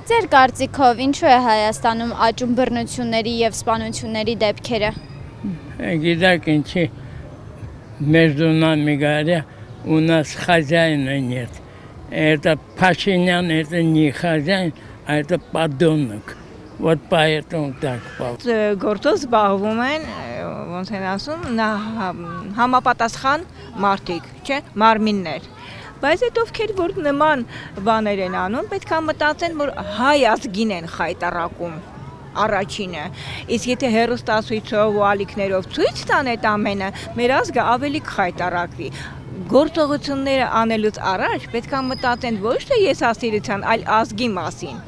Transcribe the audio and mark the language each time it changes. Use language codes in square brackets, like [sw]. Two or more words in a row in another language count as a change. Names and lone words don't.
[hy] կարծիքով ինչու է Հայաստանում աճում բռնությունների եւ սպանությունների դեպքերը։ Գիտեք ինչի [ru] между нами говоря, у нас хозяина нет. Это Пашинян, это не хозяин, а это подонок. Вот поэтому так получилось. [hy] Գործով զբաղվում են, ոնց են ասում, համապատասխան մարդիկ, չէ, մարմիններ։ Բայց այդ ովքեր որ նման բաներ են անում, պետք է մտածեն, որ հայ ազգին են խայտարակում առաջինը։ Իսկ եթե հերոստասույցով ու ալիքներով ցույց տան այդ ամենը, մեր ազգը ավելի կխայտարակվի։ Գործողությունները անելուց առաջ պետք է մտածեն ոչ թե եսասիրության, այլ ազգի մասին։